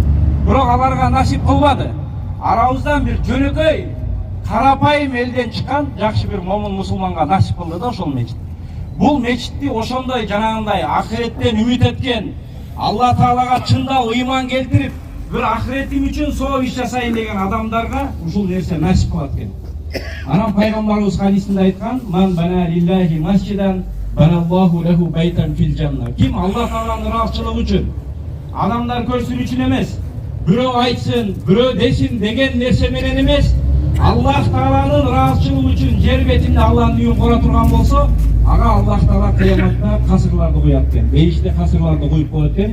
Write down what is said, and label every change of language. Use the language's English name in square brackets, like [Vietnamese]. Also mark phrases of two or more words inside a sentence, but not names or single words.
[Kyrgyz] Бирок аларга насип кылбады. Арабыздан бир жөнөкөй, карапайым элден чыккан жакшы бир момун мусулманга насип кылды да ошол мечит. Бул мечитти ошондой жанагындай ахиреттен үмүт эткен, Алла Таалага чындап ыйман келтирип, бир ахиретим үчүн соо иш жасайын деген адамдарга ушул нерсе насип кылат экен. Анан пайгамбарыбыз хадисинде айткан: [Arabic] "من بنى لله مسجدا بنى الله له بيتا في الجنة." [Kyrgyz] Ким Аллах Тааланын ыраазычылыгы үчүн, адамдар көрсүн үчүн эмес, бирөө айтсын, бирөө десин деген нерсе менен эмес, Аллах Тааланын ыраазычылыгы үчүн жер бетинде Аллахтын үйүн кура турган болсо, ага Аллах Таала кыяматта касырларды коет экен, бейиште касырларды коюп коет экен.